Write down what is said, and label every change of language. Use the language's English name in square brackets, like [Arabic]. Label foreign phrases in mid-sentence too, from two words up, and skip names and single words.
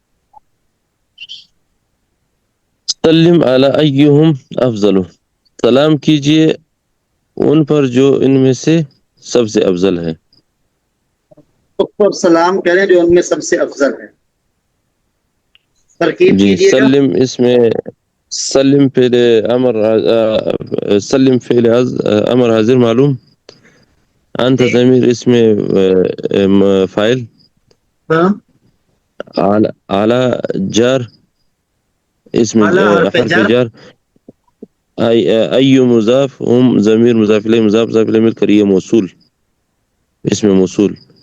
[Arabic] سلم علی ایہم افضل، [Urdu] سلام کیجئے ان پر جو ان میں سے سب سے افضل ہے. اس پر سلام کریں جو ان میں سب سے افضل ہے. ترکیب جی کیجیے گا. سلم اس میں سلم فعل امر، سلم فعل امر حاضر معلوم، انت جی ضمیر اس میں فاعل، ہاں، اعلی جار اس میں اعلیٰ حرف حرف جر. جار، ایو مضاف ہم ضمیر مضاف الیہ مضاف مضاف الیہ مل کر یہ موصول، اس میں موصول.